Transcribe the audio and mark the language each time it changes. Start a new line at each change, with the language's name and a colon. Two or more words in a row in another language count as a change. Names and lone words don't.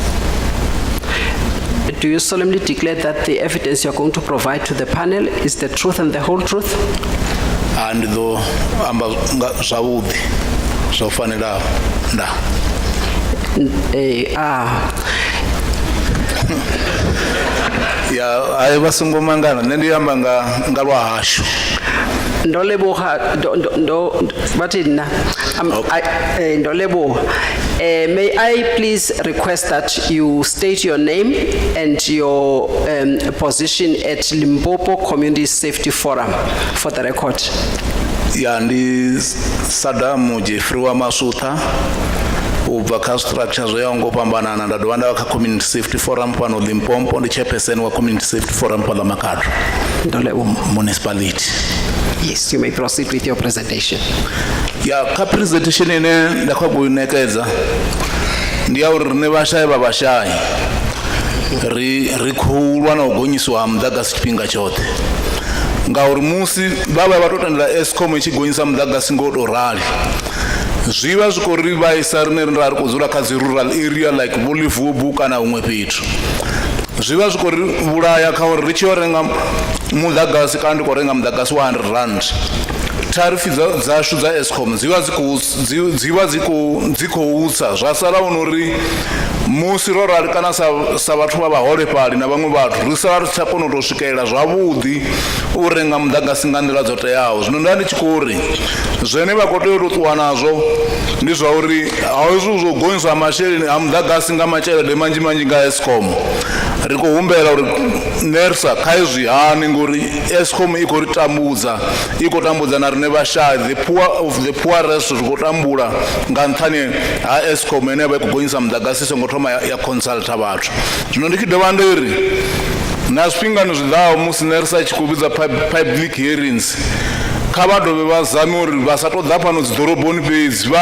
English: Do you solemnly declare that the evidence you're going to provide to the panel is the truth and the whole truth?
Venda: And though so fanela. Ya ayi basungomangana nne ndi yamba nga lwa hashu. Ndoleboha,
English: may I please request that you state your name and your position at Limpopo Community Safety Forum for the record.
Venda: Ya ndi Sadamu Jeffrey wa Masutha ubva kha structure zwo yaho ngo fhambanana nda dovha nda kha Community Safety Forum pano Limpopo ndi chairperson wa Community Safety Forum pa Makhado municipality.
English: Yes, you may proceed with your presentation.
Venda: Ya kha presentation ine nda khou kuinekedza ndi ya uri rine vhashai vha vhashai ri khou lwa na u gonyiswa ha muḓagasi tshifhinga tshoṱhe ngauri musi vhavha vha tou tendela Eskom i tshi gonyisa muḓagasi ngo tou rali zwi vha zwi khou ri vhaisa rine ri khou dzula kha dzi
English: rural area like
Venda: Volivubu kana huṅwe fhethu zwi vha zwi khou ri vhulaya kha uri ri tshi yo renga muḓagasi kana ndi khou renga muḓagasi wa R100 tharifi dzashu dza Eskom dzi vha dzi khou tsa zwa sala uri musi ro rali kana sa vhathu vha vhaholefhali na vhaṅwe vhathu ri sala ri tsha kona u tou swikelela zwavhuḓi u renga muḓagasi nga nḓila dzo teaho. Zwino nda ndi tshi khou ri zwene vha khou tea u tou ṱuwa nazwo ndi zwa uri hezwi zwo gonyiswa masheleni a muḓagasi nga matshelede manzhi nga Eskom ri khou humbela uri NERSA kha izwi hani ngori Eskom i khou ri tambudza na rine vhashai
English: the poor of the poorest
Venda: ri khou tambula nga nṱhani ha Eskom ene vha i khou gonyisa muḓagasi songo thoma ya consulta vhathu. Zwino ndi tshi dovha ndi ri na zwifhingani zwiḓaho musi NERSA i tshi khou vhidza
English: public hearings
Venda: kha vha dovhe vha zame uri vha sa tou ḓa fhano dzi ḓoroboni fhedzi vha